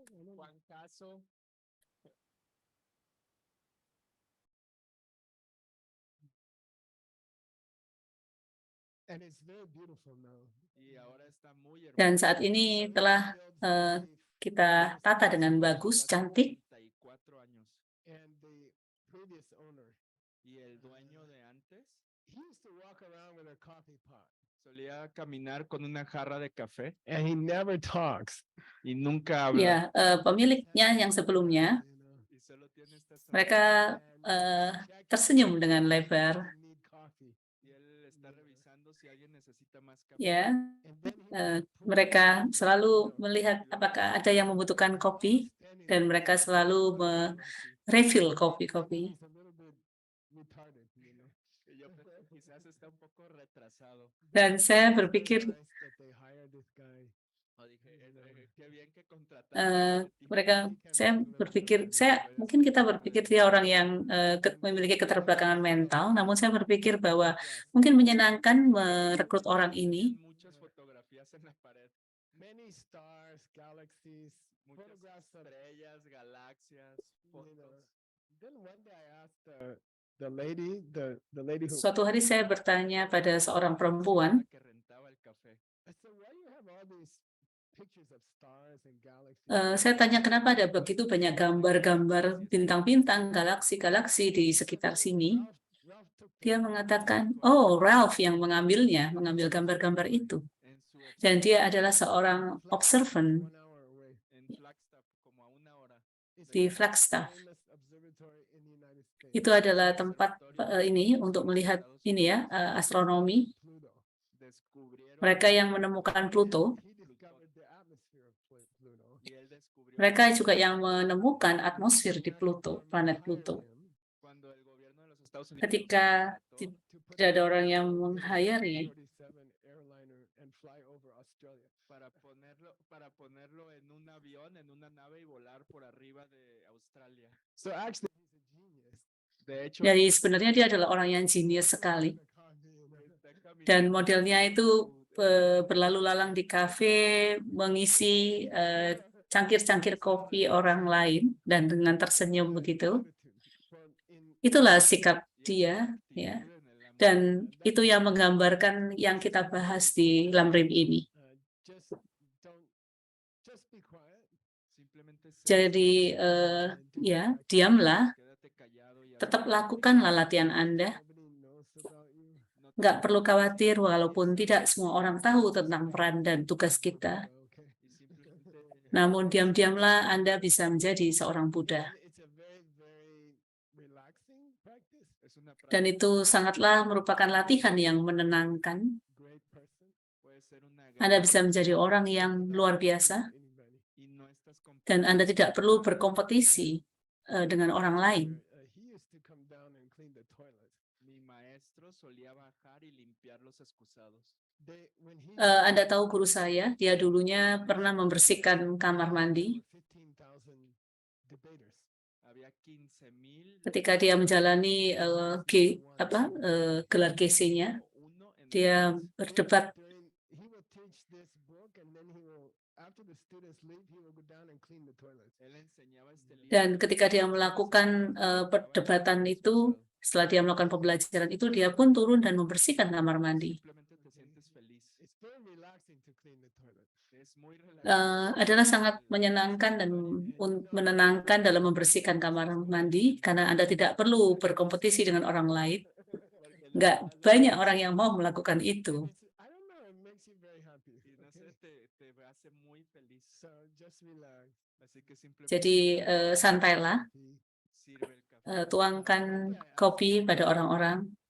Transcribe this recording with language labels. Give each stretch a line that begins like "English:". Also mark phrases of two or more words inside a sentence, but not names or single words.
Indonesian: Dan saat ini telah kita tata dengan bagus, cantik.
Spanish: Solía caminar con una jarra de café
English: And he never talks.
Spanish: y nunca habla.
Indonesian: Ya, pemiliknya yang sebelumnya,
Spanish: Y solo tiene esta
Indonesian: mereka tersenyum dengan lebar.
Spanish: Y él está revisando si alguien necesita más café.
Indonesian: Ya, mereka selalu melihat apakah ada yang membutuhkan kopi dan mereka selalu refill kopi-kopi.
Spanish: Y yo quizás está un poco retrasado.
Indonesian: Dan saya berpikir
Spanish: O dije, qué bien que contrataron
Indonesian: mungkin kita berpikir dia orang yang memiliki keterbelakangan mental, namun saya berpikir bahwa mungkin menyenangkan merekrut orang ini.
Spanish: muchas fotografías en la pared.
English: Many stars, galaxies,
Spanish: Muchas estrellas, galaxias, fotos.
English: Then one day I asked the lady who
Indonesian: Suatu hari saya bertanya pada seorang perempuan,
Spanish: Que rentaba el café.
English: I said, why you have all these pictures of stars and galaxies?
Indonesian: saya tanya kenapa ada begitu banyak gambar-gambar bintang-bintang, galaksi-galaksi di sekitar sini.
English: Ralph took
Indonesian: Dia mengatakan, oh Ralph yang mengambil gambar-gambar itu.
Spanish: En su
Indonesian: Dan dia adalah seorang observant
English: 1 hour away.
Spanish: en Flagstaff, como a 1 hora.
English: It's
Indonesian: di
English: the Flagstaff. famous observatory in the United States.
Indonesian: Itu adalah tempat ini untuk melihat ini ya, astronomi. Pluto.
Spanish: Descubrieron
Indonesian: Mereka yang menemukan Pluto,
English: He discovered the atmosphere of Pluto.
Spanish: y él descubrió
Indonesian: mereka juga yang menemukan atmosfer di Pluto, planet Pluto.
Spanish: cuando el gobierno de los Estados Unidos
Indonesian: Ketika tidak ada orang yang meng-hire-nya,
English: 47 airliner and fly over Australia.
Spanish: para ponerlo en un avión, en una nave y volar por arriba de Australia.
English: So actually, he's a genius.
Spanish: De hecho,
Indonesian: jadi sebenarnya dia adalah orang yang jenius sekali. Dan modelnya itu berlalu lalang di kafe, mengisi cangkir-cangkir kopi orang lain dan dengan tersenyum begitu. Itulah sikap dia, ya. Dan itu yang menggambarkan yang kita bahas di Lamrim ini.
English: Just be quiet.
Indonesian: Jadi ya, diamlah, tetap lakukanlah latihan Anda.
English: Nobody knows about you.
Indonesian: Nggak perlu khawatir walaupun tidak semua orang tahu tentang peran dan tugas kita.
English: Okay.
Indonesian: Namun diam-diamlah Anda bisa menjadi seorang Buddha.
English: It's a very, very relaxing practice.
Spanish: es una
Indonesian: Dan itu sangatlah merupakan latihan yang menenangkan.
English: Great person.
Spanish: puede ser una
Indonesian: Anda bisa menjadi orang yang luar biasa
English: Anybody.
Spanish: y no estás
Indonesian: dan Anda tidak perlu berkompetisi dengan orang lain.
English: He used to come down and clean the toilets.
Spanish: Mi maestro solía bajar y limpiar los excusados.
English: When he
Indonesian: Anda tahu guru saya, dia dulunya pernah membersihkan kamar mandi.
English: 15,000 debaters.
Spanish: Había 15,000
Indonesian: Ketika dia menjalani gelar GC-nya,
Spanish: uno en
Indonesian: dia berdebat.
English: He will teach this book and then he will, after the students leave, he will go down and clean the toilets.
Spanish: él enseñaba este libro.
Indonesian: Dan ketika dia melakukan perdebatan itu, setelah dia melakukan pembelajaran itu, dia pun turun dan membersihkan kamar mandi.
Spanish: Simplemente te sientes
Indonesian: Adalah sangat menyenangkan dan menenangkan dalam membersihkan kamar mandi karena Anda tidak perlu berkompetisi dengan orang lain. Nggak banyak orang yang mau melakukan itu. Jadi santailah, tuangkan kopi pada orang-orang.